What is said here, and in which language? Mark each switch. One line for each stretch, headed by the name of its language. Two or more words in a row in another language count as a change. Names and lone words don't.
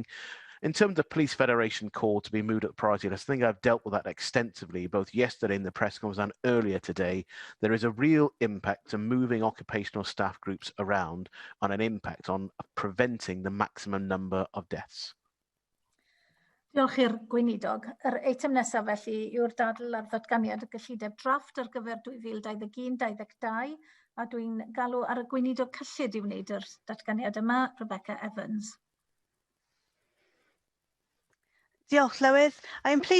English: In terms of Police Federation call to be moved at the priority list, I think I've dealt with that extensively, both yesterday in the press conference and earlier today. There is a real impact to moving occupational staff groups around and an impact on preventing the maximum number of deaths.
Welsh: Diolch i'r Gweinidog. Yr eitem nesaf felly yw'r dadl ar ddatganiad y gyllideb drafft ar gyfer 2021-2022, a dwi'n galw ar y Gweinidog cyllid i wneud yr datganiad yma, Rebecca Evans. Diolch, Llywydd.
English: I am pleased